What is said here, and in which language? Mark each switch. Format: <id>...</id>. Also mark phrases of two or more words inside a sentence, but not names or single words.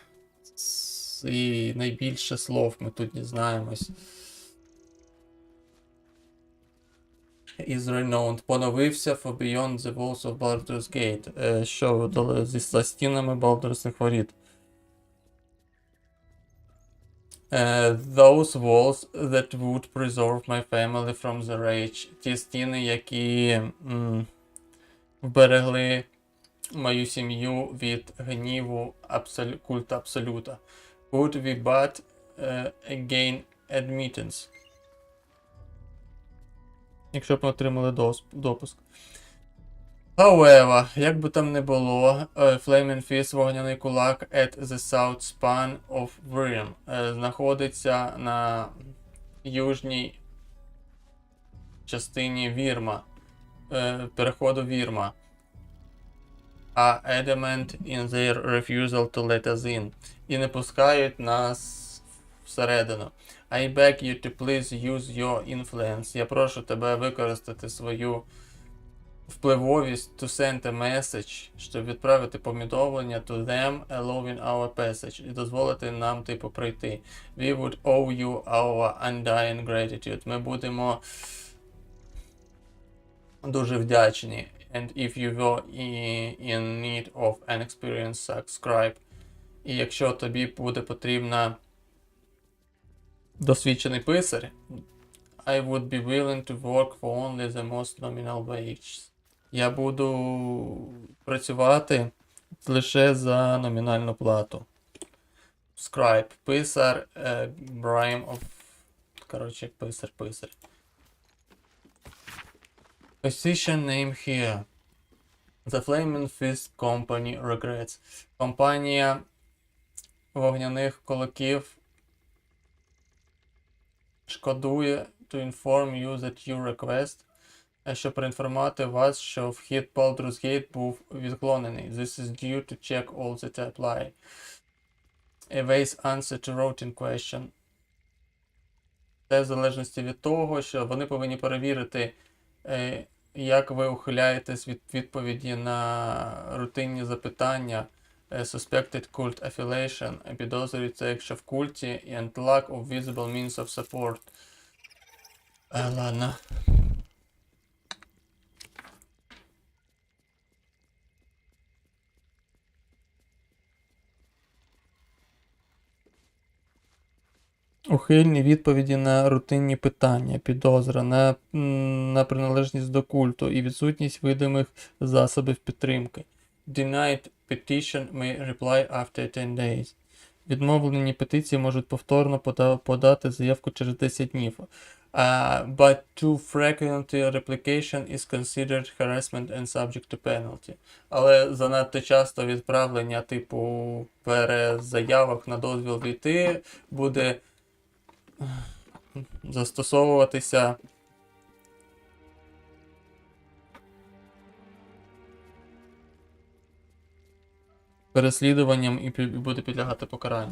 <uk>І найбільше слов ми тут дізнаємось.</uk> <en>Is renowned. Поновився for beyond the walls of Baldur's Gate.</en> <uk>Що за стінами Балдурських воріт.</uk> <en>Those walls that would preserve my family from the rage.</en> <uk>Ті стіни, які вберегли мою сім'ю від гніву культа Абсолюта.</uk> <en>Would we but gain admittance.</en> <uk>Якщо б ми отримали допуск. However, як би там не було,</uk> <en>Flaming Fist,</en> <uk>вогняний кулак,</uk> <en>at the south span of Wyrm,</en> <uk>знаходиться на южній частині Вірма, переходу Вірма.</uk> <en>А adamant in their refusal to let us in.</en> <uk>І не пускають нас всередину.</uk> <en>I beg you to please use your influence.</en> <uk>Я прошу тебе використати свою впливовість</uk> <en>to send a message,</en> <uk>щоб відправити повідомлення</uk> <en>to them, allowing our passage,</en> <uk>і дозволити нам, типу, пройти.</uk> <en>We would owe you our undying gratitude.</en> <uk>Ми будемо дуже вдячні.</uk> <en>And if you were in need of an experienced subscribe.</en> <uk>І якщо тобі буде потрібна досвідчений писар,</uk> <en>I would be willing to work for only the most nominal wages.</en> <uk>Я буду працювати лише за номінальну плату.</uk> <en>Scribe. Писар. Brime of...</en> <uk>Коротше, писар.</uk> <en>Position name here. The Flaming Fist Company regrets.</en> <uk>Компанія вогняних кулаків шкодує</uk> <en>to inform you that your request,</en> <uk>щоб проінформувати вас, що вхід Baldur's Gate був відклонений.</uk> <en>This is due to check all that apply. Evades answer to routine question.</en> <uk>Це в залежності від того, що вони повинні перевірити, як ви ухиляєтесь від відповіді на рутинні запитання.</uk> <en>Suspected cult affiliation.</en> <uk>Підозрюється, якщо в культі,</uk> <en>and lack of visible means of support.</en> <uk>Ладно. Ухильні відповіді на рутинні питання, підозра на приналежність до культу і відсутність видимих засобів підтримки.</uk> <en>Denied petition may reply after 10 days.</en> <uk>Відмовлені петиції можуть повторно подати заявку через 10 днів.</uk> <en>But too frequent replication is considered harassment and subject to penalty.</en> <uk>Але занадто часто відправлення типу перезаявок на дозвіл війти буде застосовуватися переслідуванням і буде підлягати покаранню.</uk>